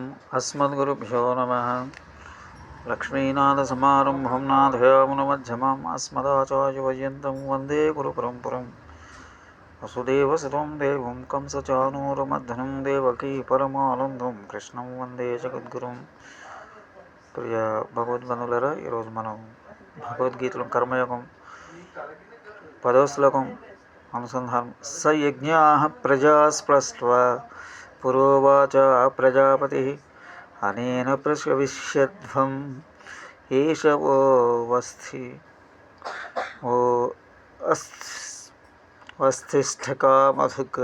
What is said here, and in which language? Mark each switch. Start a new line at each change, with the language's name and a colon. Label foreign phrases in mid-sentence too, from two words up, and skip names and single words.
Sanskrit: अस्मद्गुरुभ्यो नमः। लक्ष्मीनाथसमारम्भं नाथयामुनमध्यमाम् अस्मदाचार्यपर्यन्तं वन्दे गुरुपरम्परम्। वसुदेवसुतं देवं कंसचाणूरमर्दनं देवकी परमानन्दं कृष्णं వందే జగద్గురుం.
Telugu: ప్రియ భగవద్బంధువులారా, ఈరోజు మనం భగవద్గీతలో కర్మయోగం 10వ శ్లోకం అనుసంధానం.
Sanskrit: స యజ్ఞాః ప్రజా స్పృష్ట్వా పురోవాచ ప్రజాపతిః అనేన ప్రశవిష్యధ్వం ఏష వో వస్థిష్ఠకామధుక్.